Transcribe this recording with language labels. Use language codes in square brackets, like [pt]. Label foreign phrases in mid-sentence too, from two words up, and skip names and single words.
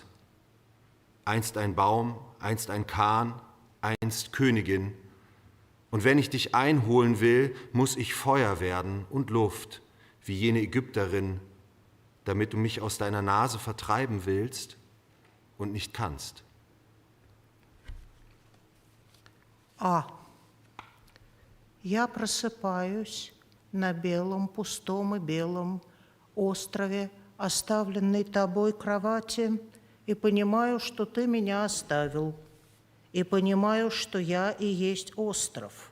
[de] Einst ein Baum, einst ein Kahn, einst Königin. Und wenn ich dich einholen will, muss ich Feuer werden und Luft, wie jene Ägypterin, damit du mich aus deiner Nase vertreiben willst und nicht kannst. [ru] Я просыпаюсь на белом, пустом и белом острове, оставленной тобой кровати, и понимаю, что ты меня оставил, и понимаю, что я и есть остров.